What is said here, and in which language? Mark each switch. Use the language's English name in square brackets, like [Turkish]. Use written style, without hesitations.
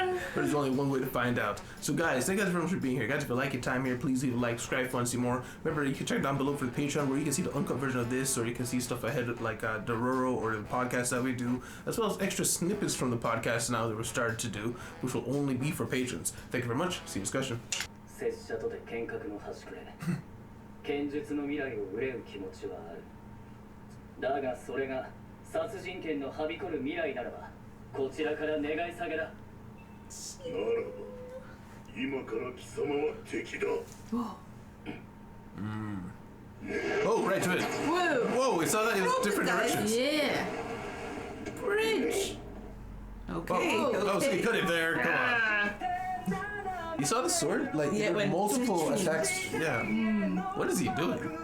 [English] But there's only one way to find out. So guys, thank you guys very much for being here. Guys, if you like your time here, please leave a like, subscribe if you want to see more. Remember, you can check down below for the Patreon, where you can see the uncut version of this, or you can see stuff ahead like the Ruro or the podcast that we do, as well as extra snippets from the podcast now that we're started to do, which will only be for patrons. Thank you very much. See you discussion. [Japanese] 拙者とて剣客の端くれ剣術の未来を憂う気持ちはある。だがそれが殺人剣のはびこる未来ならばこちらから願い下げだ。ならば今から貴様は敵だ。 [English] Oh, right to it. Whoa, we saw that in different directions. Yeah. Bridge. Okay. Oh, so you cut it there. Come on. You saw the sword? Like, yeah, with multiple attacks. Yeah. What is he doing?